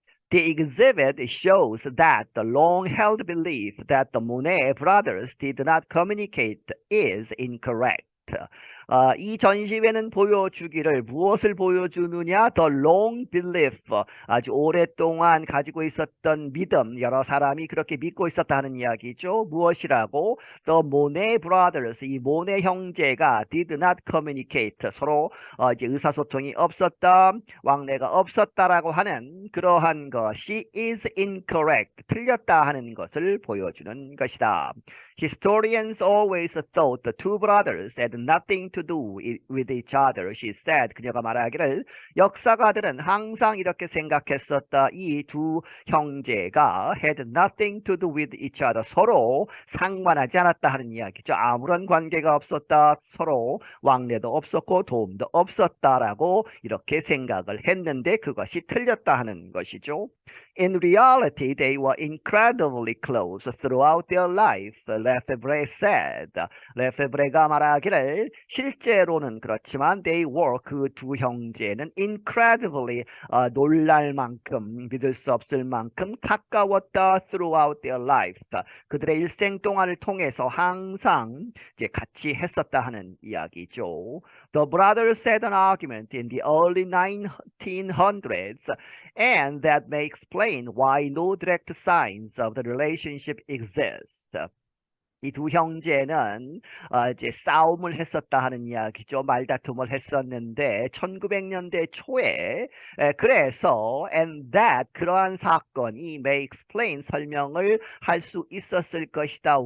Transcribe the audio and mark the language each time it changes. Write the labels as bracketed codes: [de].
[en] The exhibit shows that the long-held belief that the Monet brothers did not communicate is incorrect. [ko] 이 전시회는 보여주기를 무엇을 보여주느냐? [en] The long belief, [ko] 아주 오랫동안 가지고 있었던 믿음, 여러 사람이 그렇게 믿고 있었다는 이야기죠. 무엇이라고? [en] The Monet brothers, [ko] 이 모네 형제가 [en] did not communicate, [ko] 서로 이제 의사소통이 없었다, 왕래가 없었다라고 하는 그러한 것이 [en] is incorrect, [ko] 틀렸다 하는 것을 보여주는 것이다. [en] Historians always thought the two brothers had nothing to do with each other, she said. [ko] 그녀가 말하기를 역사가들은 항상 이렇게 생각했었다. 이 두 형제가 [en] had nothing to do with each other. [ko] 서로 상관하지 않았다 하는 이야기죠. 아무런 관계가 없었다. 서로 왕래도 없었고 도움도 없었다라고 이렇게 생각을 했는데 그것이 틀렸다 하는 것이죠. [en] In reality, they were incredibly close throughout their life, Lefebvre said. [ko] 레페브레가 말하기를 실제로는 그렇지만 [en] they were, [ko] 그 두 형제는 [en] incredibly, [ko] 놀랄 만큼, 믿을 수 없을 만큼 가까웠다 [en] throughout their life. [ko] 그들의 일생 동안을 통해서 항상 이제 같이 했었다 하는 이야기죠. [en] The brothers had an argument in the early 1900s, and that may explain why no direct signs of the relationship exist. [ko] 이 두 형제는 이제 싸움을 했었다 하는 이야기죠. 말다툼을 했었는데 1900년대 초에 그래서 [en] and that [ko] 그러한 사건이 [en] may explain [ko] 설명을 할 수 있었을 것이다.